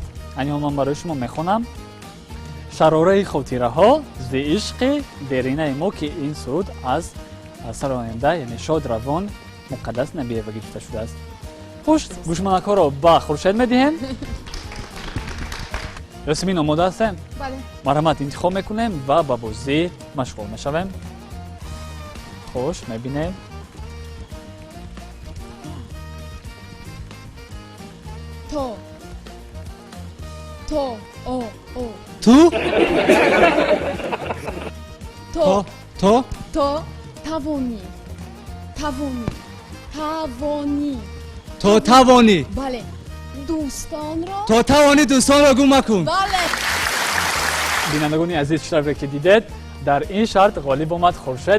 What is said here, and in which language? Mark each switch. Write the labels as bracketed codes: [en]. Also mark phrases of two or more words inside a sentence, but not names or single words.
[tg] айни ҳол ман барои шумо мехонам. шарораи хотираҳо зи ишқи деринаи мо ки ин суруд аз саронанда яъне шод равон муқаддас набиева гирифта шудааст. хуш, гӯшмонакҳоро ба хуршед медиҳем. Ёсимин, омода ҳастем? бале. марҳамат, интихоб мекунем ва ба бозӣ машғул мешавем. хуш, мебинем. то. то. о. о. Ту. то. То. то. тавонӣ. тавонӣ. тавонӣ. То тавонӣ. бале. дӯстонро. То тавонӣ дӯстонро гум макун. бале. бинандагони азиз, шарфе ки дидед, дар ин шарт ғолиб омад хуршед.